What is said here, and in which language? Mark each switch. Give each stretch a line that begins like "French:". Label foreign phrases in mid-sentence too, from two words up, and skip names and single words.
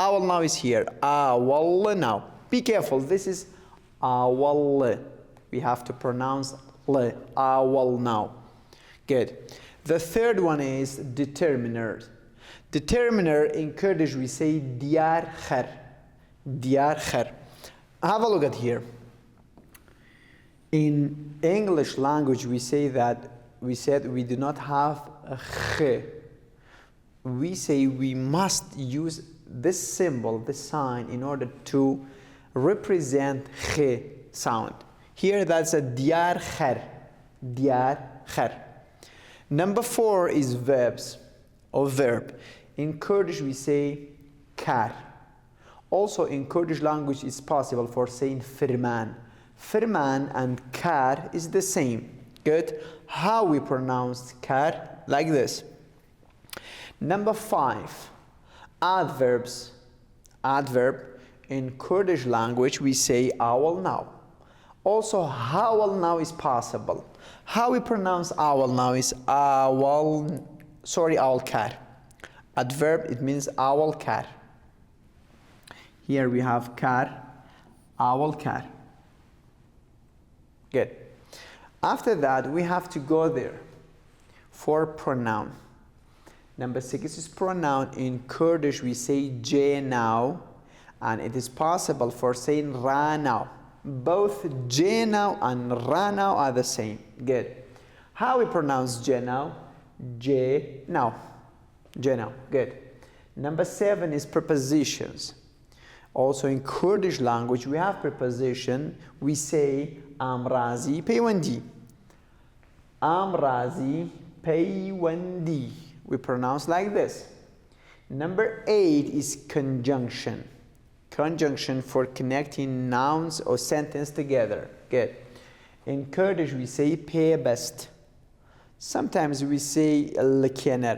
Central Kurdish: Awal now
English: is here.
Central Kurdish: Awal now.
English: Be careful. This is awal. We have to pronounce le.
Central Kurdish: Awal now. Good.
English: The third one is determiner. Determiner in Kurdish we say
Central Kurdish: diyar kher. Diyar kher.
English: Have a look at here. In English language we say that we do not have a kh. We say we must use this symbol, this sign, in order to represent kh sound. Here that's a
Central Kurdish: diyar kher. Diyar kher.
English: Number 4 is verbs or verb. In Kurdish we say kar. Also in Kurdish language it's possible for saying firman. Firman and kar is the same. Good. How we pronounce kar? Like this. Number 5, adverbs. Adverb. In Kurdish language we say
Central Kurdish: awal now.
English: Also
Central Kurdish: hawal now
English: is possible. How we pronounce
Central Kurdish: awal now
English: is
Central Kurdish: awal kar.
English: Adverb it means
Central Kurdish: awal kar.
English: Here we have kar,
Central Kurdish: awal kar.
English: Good. After that we have to go there for pronoun. Number 6 is pronoun. In Kurdish we say
Central Kurdish: j now,
English: and it is possible for saying
Central Kurdish: ra now.
English: Both
Central Kurdish: j now
English: and
Central Kurdish: ra now
English: are the same. Good. How we pronounce
Central Kurdish: j now? J now. J now. Good.
English: Number 7 is prepositions. Also in Kurdish language we have preposition. We say
Central Kurdish: amrazi peywandi. Amrazi peywandi.
English: We pronounce like this. Number 8 is conjunction. Conjunction for connecting nouns or sentence together. Good. In Kurdish we say peybest. Sometimes we say lekener.